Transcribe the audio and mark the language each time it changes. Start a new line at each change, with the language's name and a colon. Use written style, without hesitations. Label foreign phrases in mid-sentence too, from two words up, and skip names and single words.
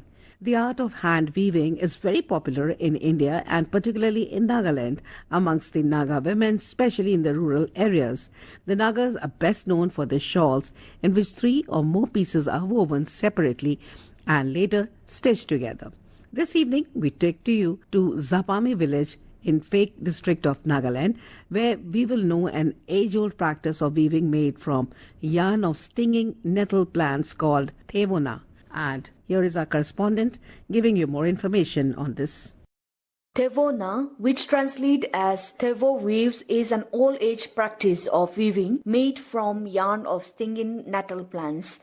English: The art of hand weaving is very popular in India and particularly in Nagaland amongst the Naga women, especially in the rural areas. The Nagas are best known for their shawls, in which 3 or more pieces are woven separately and later stitched together. This evening, we take you to Zapami village in Phek district of Nagaland, where we will know an age-old practice of weaving made from yarn of stinging nettle plants called Thevona. And here is our correspondent giving you more information on this. Thevona, which translates as Thevo weaves, is an old-age practice of weaving made from yarn of stinging nettle plants.